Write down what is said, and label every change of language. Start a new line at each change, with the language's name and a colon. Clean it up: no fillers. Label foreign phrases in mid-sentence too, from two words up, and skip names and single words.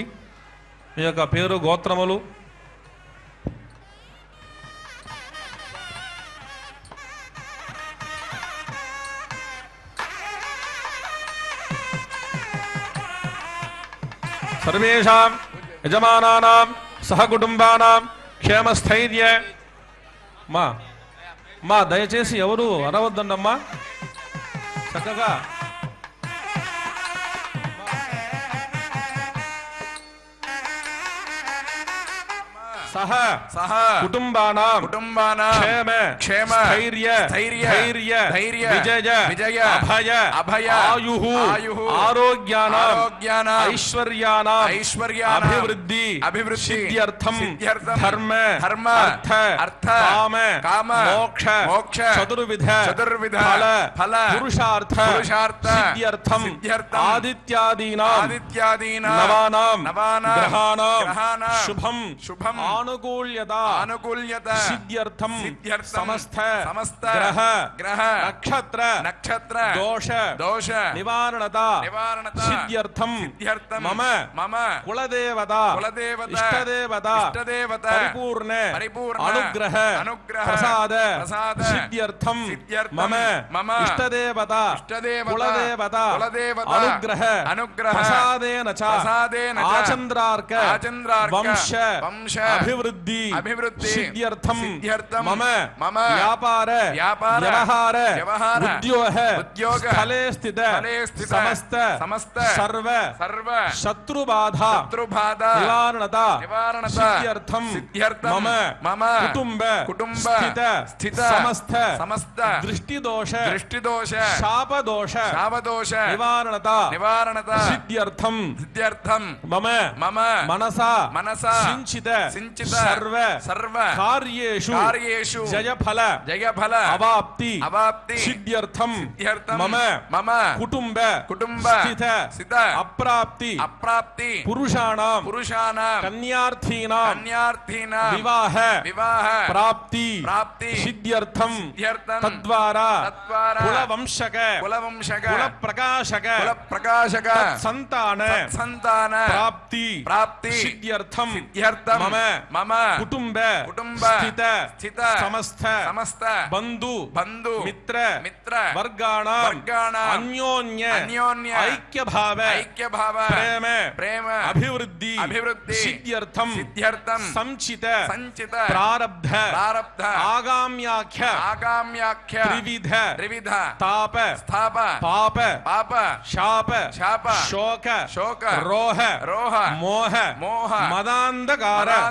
Telugu: మీ యొక్క పేరు గోత్రములు
Sanskrit: సర్వేషాం యజమానానాం సహకుటుంబానాం క్షేమస్థైర్య.
Telugu: మా దయచేసి ఎవరు చక్కగా ಸಹ
Sanskrit: ಸಹ ಕುಟುಂಬಾನಾಂ ಕುಟುಂಬಾನಾಂ ಕ್ಷೇಮ ಕ್ಷೇಮ ಸ್ಥೈರ್ಯ ಸ್ಥೈರ್ಯ ಧೈರ್ಯ ಧೈರ್ಯ ವಿಜಯ ವಿಜಯ ಅಭಯ ಅಭಯ ಆಯುಃ ಆಯುಃ ಆರೋಗ್ಯಾನಾಂ ಆರೋಗ್ಯಾನಾಂ ಐಶ್ವರ್ಯಾನಾಂ ಐಶ್ವರ್ಯಾನಾಂ ಅಭಿವೃದ್ಧಿ ಅಭಿವೃದ್ಧಿ ಸಿದ್ಧ್ಯರ್ಥಂ ಸಿದ್ಧ್ಯರ್ಥಂ ಧರ್ಮ ಧರ್ಮ ಅರ್ಥ ಅರ್ಥ ಕಾಮ ಕಾಮ ಮೋಕ್ಷ ಮೋಕ್ಷ ಚತುರ್ವಿಧ ಚತುರ್ವಿಧ ಫಲ ಫಲ ಪುರುಷಾರ್ಥ ಪುರುಷಾರ್ಥ ಸಿದ್ಧ್ಯರ್ಥಂ ಸಿದ್ಧ್ಯರ್ಥಂ ಆದಿತ್ಯಾದೀನಾಂ ಆದಿತ್ಯಾದೀನಾಂ ನವಾನಾಂ ನವಾನಾಂ ಗ್ರಹಾನಾಂ ಗ್ರಹಾನಾಂ ಶುಭಂ ಶುಭಂ ಆನುಕೂಲ್ಯತಾ ಅನುಕೂಲ್ಯತ ಸಿದ್ಧ್ಯರ್ಥಂ ಸಿದ್ಧ್ಯರ್ಥಂ ಸಮಸ್ತ ಸಮಸ್ತ ಗ್ರಹ ಗ್ರಹ ನಕ್ಷತ್ರ ನಕ್ಷತ್ರ ದೋಷ ದೋಷ ನಿವಾರಣತಾ ನಿವಾರಣತ ಸಿದ್ಧ್ಯರ್ಥಂ ಸಿದ್ಧ್ಯರ್ಥಂ ಮಮ ಮಮ ಕುಲದೇವತಾ ಕುಲದೇವತಾ ಇಷ್ಟದೇವತಾ ಇಷ್ಟದೇವತಾ ಪರಿಪೂರ್ಣ ಪರಿಪೂರ್ಣ ಅನುಗ್ರಹ ಅನುಗ್ರಹ ಪ್ರಸಾದ ಪ್ರಸಾದ ಸಿದ್ಧ್ಯರ್ಥಂ ಸಿದ್ಧ್ಯರ್ಥಂ ಮಮ ಮಮ ಇಷ್ಟದೇವತಾ ಇಷ್ಟದೇವತಾ ಕುಲದೇವತಾ ಕುಲದೇವತಾ ಅನುಗ್ರಹ ಅನುಗ್ರಹ ಪ್ರಸಾದೇನ ಚ ಪ್ರಸಾದೇನ ಚ ಆಚಂದ್ರಾರ್ಕ ಆಚಂದ್ರಾರ್ಕ ವಂಶ ವಂಶ ಅಭಿವೃದ್ಧಿ ಅಭಿವೃದ್ಧಿ ಸಿದ್ಧ್ಯರ್ಥಂ ಸಿದ್ಧ್ಯರ್ಥಂ ಮಮ ಮಮ ವ್ಯಾಪಾರ ವ್ಯಾಪಾರ ವ್ಯವಹಾರ ವ್ಯವಹಾರ ಉದ್ಯೋಗ ಸ್ಥಳೇ ಸ್ಥಿತ ಸಮಸ್ತ ಸಮಸ್ತ ಸರ್ವ ಸರ್ವ ಶತ್ರುಬಾಧಾ ಶತ್ರುಬಾಧಾ ನಿವಾರಣತಾ ನಿವಾರಣತಾ ಸಿದ್ಧ್ಯರ್ಥಂ ಸಿದ್ಧ್ಯರ್ಥಂ ಮಮ ಮಮ ಕುಟುಂಬ ಸ್ಥಿತ ಸಮಸ್ತ ಸಮಸ್ತ ದೃಷ್ಟಿದೋಷ ದೃಷ್ಟಿದೋಷ ಶಾಪದೋಷ ಶಾಪದೋಷ ನಿವಾರಣತಾ ನಿವಾರಣತಾ ಸಿದ್ಧ್ಯರ್ಥಂ ಸಿದ್ಧ್ಯರ್ಥಂ ಮಮ ಮಮ ಮನಸಾ ಮನಸಾ ಸಿಂಚಿತ ಸಿಂಚಿತ ಸರ್ವ ಸರ್ವ ಕಾರ್ಯೇಷು ಕಾರ್ಯೇಷು ಜಯಫಲ ಜಯಫಲ ಅವಾಪ್ತಿ ಅವಾಪ್ತಿ ಸಿದ್ಧ್ಯರ್ಥಂ ಸಿದ್ಧ್ಯರ್ಥಂ ಮಮ ಮಮ ಕುಟುಂಬ ಕುಟುಂಬ ಸ್ಥಿತ ಅಪ್ರಾಪ್ತಿ ಅಪ್ರಾಪ್ತಿ ಪುರುಷಾಣಾಂ ಪುರುಷಾನಾಂ ಕನ್ಯಾರ್ಥೀನಾಂ ಕನ್ಯಾರ್ಥೀನಾಂ ವಿವಾಹ ವಿವಾಹ ಪ್ರಾಪ್ತಿ ಪ್ರಾಪ್ತಿ ಸಿದ್ಧ್ಯರ್ಥಂ ಸಿದ್ಧ್ಯರ್ಥಂ ತದ್ವಾರ ತದ್ವಾರ ಕುಲವಂಶಕ ಕುಲವಂಶಕ ಕುಲಪ್ರಕಾಶಕ ಕುಲಪ್ರಕಾಶಕ ಸಂತಾನ ಸಂತಾನ ಪ್ರಾಪ್ತಿ ಪ್ರಾಪ್ತಿ ಸಿದ್ಧ್ಯರ್ಥಂ ಸಿದ್ಧ್ಯರ್ಥಂ ಮಮ ಮಮ ಕುಟುಂಬ ಕುಟುಂಬ ಸ್ಥಿತ ಸಮಸ್ತ ಬಂಧು ಬಂಧು ಮಿತ್ರ ವರ್ಗಾಣಾಂ ಅನ್ಯೋನ್ಯ ಅನ್ಯೋನ್ಯ ಐಕ್ಯ ಭಾವ ಪ್ರೇಮ ಅಭಿವೃದ್ಧಿ ಸಿದ್ಧ್ಯರ್ಥಂ ಸಂಚಿತ ಪ್ರಾರಬ್ಧ ಆಗಾಮ್ಯಾಖ್ಯ ತ್ರಿವಿಧ ತಾಪ ಪಾಪ ಶಾಪ ಶೋಕ ರೋಹ ಮೋಹ ಮದಾಂಧಕಾರ